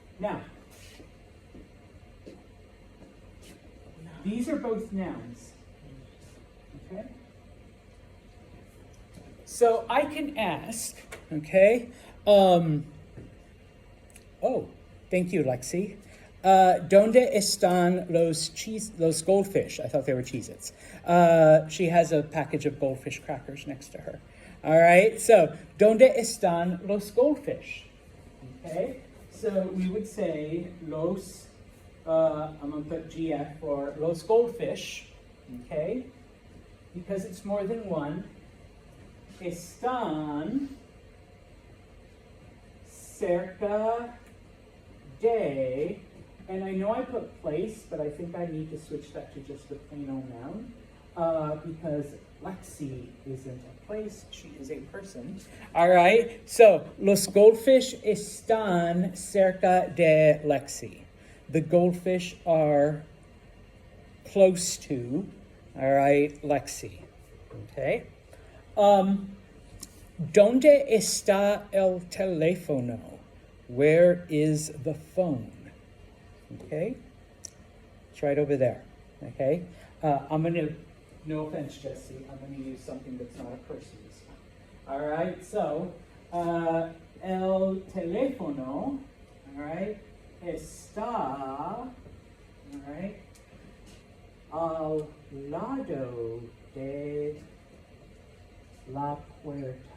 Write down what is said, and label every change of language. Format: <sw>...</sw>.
<en>Now, these are both nouns. Okay? So I can ask, okay, oh, thank you, Lexi.</en> <es>¿Dónde están los goldfish?</es> <en>I thought they were Cheez-Its. She has a package of goldfish crackers next to her. All right, so,</en> <es>¿dónde están los goldfish?</es> <en>Okay, so we would say los, I'm going to put GF for los goldfish, okay, because it's more than one.</en> <es>Están cerca de,</es> <en>and I know I put place, but I think I need to switch that to just a plain old noun, because Lexi isn't a place, she is a person. All right, so</en> <es>los goldfish están cerca de Lexi.</es> <en>The goldfish are close to, all right, Lexi. Okay.</en> <es>¿Dónde está el teléfono?</es> <en>Where is the phone? Okay, it's right over there. Okay, I'm gonna, no offense, Jesse, I'm gonna use something that's not a person this time. All right, so</en> <es>el teléfono, all right, está, all right, al lado de la puerta.</es>